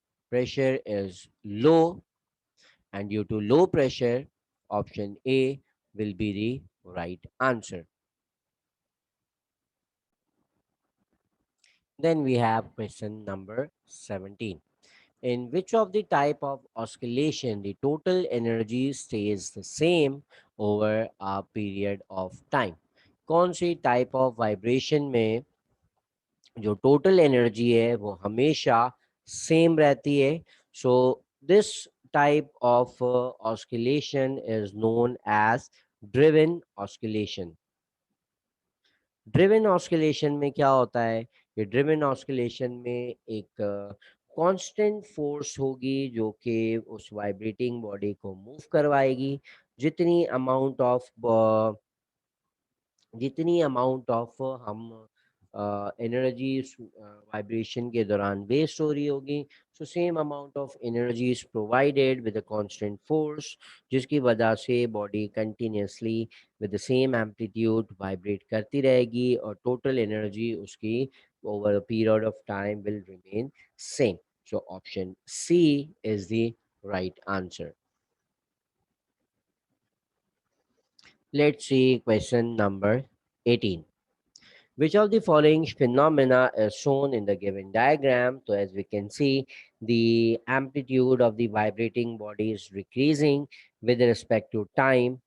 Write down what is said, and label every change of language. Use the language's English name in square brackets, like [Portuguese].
[English] Pressure is low, and due to low pressure, option A will be the right answer. Then we have question number 17. In which of the type of oscillation the total energy stays the same over a period of time? [Hindi] कौन सी type of vibration में जो total energy है वो हमेशा same रहती है? [English] So this type of oscillation is known as driven oscillation. [Hindi] Driven oscillation में क्या होता है? ये ड्रिवन ऑस्किलेशन में एक कांस्टेंट फोर्स होगी जो कि उस वाइब्रेटिंग बॉडी को मूव करवाएगी. जितनी अमाउंट ऑफ जितनी अमाउंट ऑफ हम एनर्जी वाइब्रेशन के दौरान वेस्ट हो रही होगी, [English] so same amount of energy is provided with a constant force, [Hindi] जिसकी वजह से body continuously [English] with the same amplitude [Hindi] vibrate करती रहेगी और टोटल एनर्जी उसकी [English] Over a period of time will remain same. So option C is the right answer. Let's see question number 18. Which of the following phenomena is shown in the given diagram? So, as we can see, the amplitude of the vibrating body is decreasing with respect to time.